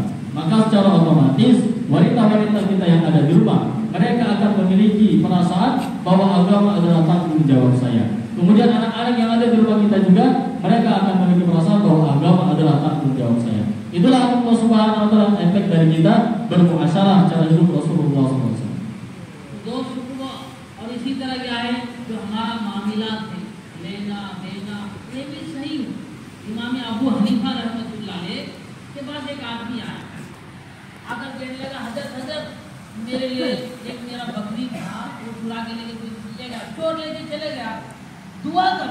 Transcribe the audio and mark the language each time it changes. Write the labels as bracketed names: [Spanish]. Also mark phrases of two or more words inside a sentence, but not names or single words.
[Indonesian] Maka secara otomatis wanita-wanita kita yang ada di rumah, mereka akan memiliki perasaan bahwa agama adalah tanggung jawab saya. Kemudian anak-anak yang ada di rumah kita juga, mereka akan memiliki perasaan bahwa agama adalah tanggung jawab saya. Itulah [Arabic] الله سبحانه وتعالى [Indonesian] efek dari kita bermuasyarah cara hidup Rasulullah SAW. [Hindi] और इसी तरह क्या है जो हमारा मामला थे लेना देना ये भी सही हो। इमाम अबू हनीफा रहमतुल्लाह के पास एक आदमी आया, आकर कहने लगा हजरत मेरे लिए एक मेरा बकरी था वो चुरा के लेके चले गया, चोर लेके चले गया, दुआ करो।